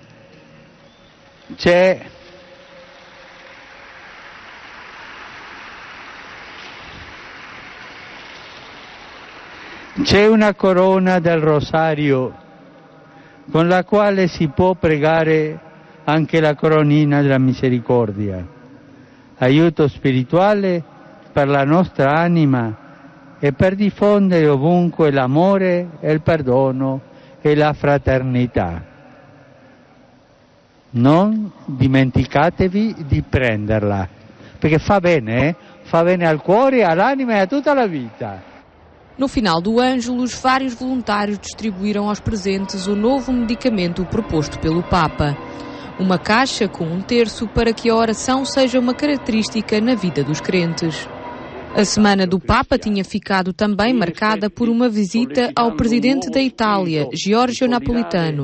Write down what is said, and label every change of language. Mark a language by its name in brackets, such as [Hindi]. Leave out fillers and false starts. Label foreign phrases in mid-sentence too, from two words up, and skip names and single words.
[Italian] C'è una corona del rosario con la quale si può pregare anche la coronina della misericordia, aiuto spirituale per la nostra anima e per diffondere ovunque l'amore e il perdono e la fraternità. Non dimenticatevi di prenderla, perché fa bene al cuore, all'anima e a tutta la vita. [Portuguese] No final do Ângelus, vários voluntários distribuíram aos presentes o novo medicamento proposto pelo Papa. Uma caixa com um terço para que a oração seja uma característica na vida dos crentes. A semana do Papa tinha ficado também marcada por uma visita ao presidente da Itália, Giorgio Napolitano.